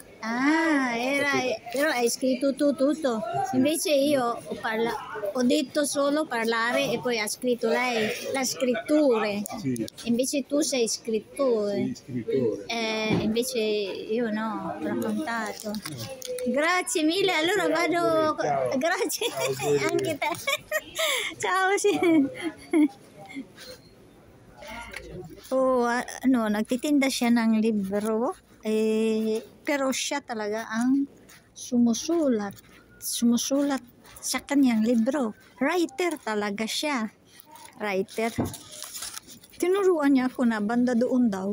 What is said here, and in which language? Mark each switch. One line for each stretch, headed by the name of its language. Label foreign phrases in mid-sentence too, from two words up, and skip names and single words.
Italian: Ah, però hai scritto tu tutto, invece io ho detto solo parlare e poi ha scritto lei la scrittura, invece tu sei scrittore, invece io no, ho raccontato. Grazie mille, allora vado, grazie anche te, ciao. Sì.
Filipino: Nagtitinda siya ng libro. Pero siya talaga ang sumusulat sa kanyang libro. Writer talaga siya. Writer. Tinuruan niya ako na banda doon daw.